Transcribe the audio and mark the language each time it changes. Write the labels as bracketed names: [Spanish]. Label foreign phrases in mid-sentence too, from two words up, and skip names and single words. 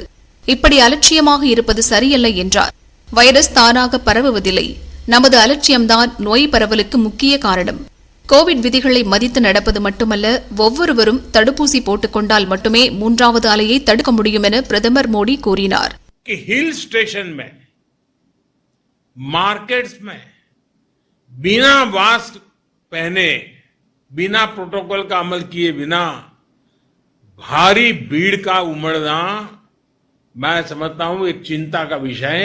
[Tamil] இப்படி அலட்சியமாக இருப்பது சரியல்ல என்றார். வைரஸ் தானாக பரவுவதில்லை. நமது அலட்சியம்தான் நோய் பரவலுக்கு முக்கிய காரணம். கோவிட் விதிகளை மதித்து நடப்பது மட்டுமல்ல, ஒவ்வொருவரும் தடுப்பூசி போட்டுக் கொண்டால் மட்டுமே 3வது அலையை தடுக்க முடியும் என பிரதமர் மோடி கூறினார். [Hindi] हिल स्टेशन में, मार्केट्स में बिना मास्क पहने, बिना प्रोटोकॉल का अमल किए बिना भारी भीड़ का उमड़ना, मैं समझता हूं एक चिंता का विषय है.